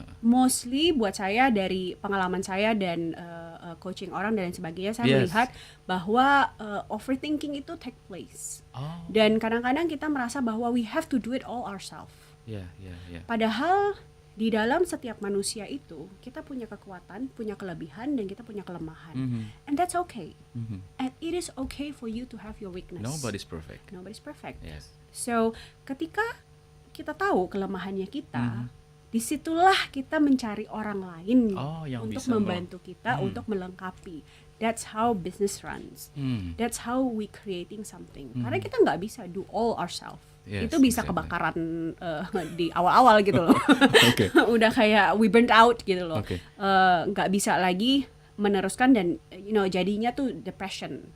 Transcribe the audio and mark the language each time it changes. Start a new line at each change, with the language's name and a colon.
Indonesian: Mostly buat saya dari pengalaman saya dan coaching orang dan lain sebagainya, saya melihat bahwa overthinking itu take place. Dan kadang-kadang kita merasa bahwa
English: we have to do it all ourselves.
Indonesian: Padahal di dalam setiap manusia itu kita punya kekuatan, punya kelebihan, dan kita punya kelemahan.
English: And that's okay. And it is okay for you to have your weakness. Nobody's perfect. Nobody's perfect. Yes.
Indonesian: So ketika kita tahu kelemahannya kita, disitulah kita mencari orang lain yang untuk bisa membantu kita untuk melengkapi.
English: That's how business runs. That's how we creating something.
Indonesian: Karena kita nggak bisa
English: do all ourselves. Yes,
Indonesian: Itu bisa
English: exactly.
Indonesian: kebakaran di awal-awal gitu loh. Oke. Udah kayak
English: we burnt out
Indonesian: gitu loh. Oke. Nggak bisa lagi meneruskan dan jadinya tuh depression.